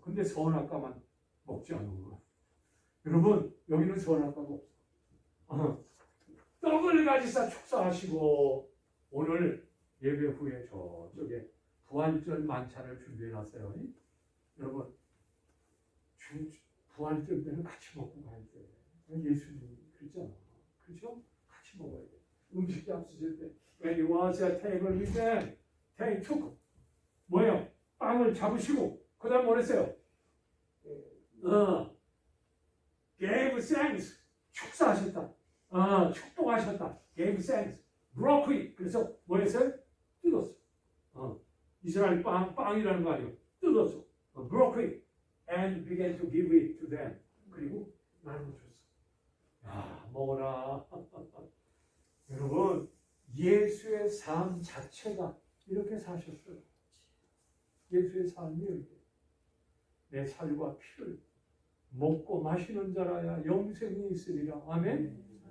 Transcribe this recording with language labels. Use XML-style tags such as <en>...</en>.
<ko>근데 선악과만 먹지 않은 거야. 여러분 여기는 선악과가 없어. 떡을 가지사 축사하시고 오늘 예배 후에 저쪽에 부활절 만찬을 준비해놨어요. 여러분 부활절 때는 같이 먹고 가야 돼. 예수님이 그랬잖아. 그렇죠? 같이 먹어야 돼. 음식 잡수실 때</ko> <en>When you was at table with them, they took</en> <ko>뭐예요? 빵을 잡으시고 그 다음 뭐랬어요?</ko> <en>gave thanks</en> <ko>축사하셨다. 축복하셨다.</ko> <en>gave thanks broke it.</en> <ko>그래서 뭐랬어요? 뜯었어. 이스라엘 빵이라는 거 아니에요. 뜯었어.</ko> <en>broke it and began to give it to them.</en> <ko>그리고 나눠줬어. 야, 먹어라. 여러분, 예수의 삶 자체가 이렇게 사셨어요. 예수의 삶이 이렇게. 내 살과 피를 먹고 마시는 자라야 영생이 있으리라. 아멘.</ko>